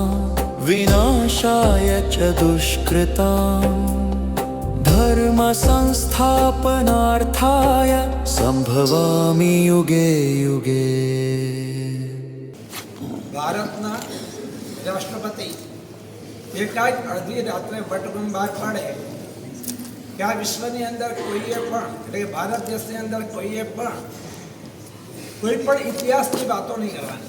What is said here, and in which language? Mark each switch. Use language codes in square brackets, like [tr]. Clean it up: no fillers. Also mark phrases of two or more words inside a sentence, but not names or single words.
[sa] विनाशाय च दुष्कृतां धर्म संस्थापनार्थाय संभवामि युगे युगे। [gu] ભારતના રાષ્ટ્રપતિ એકાદ અડધી રાત્રે વટહુકમ બહાર પાડે કે આ વિશ્વની અંદર કોઈએ પણ એટલે કે ભારત દેશની અંદર કોઈએ પણ કોઈ પણ ઇતિહાસની વાતો નહીં કરવાની.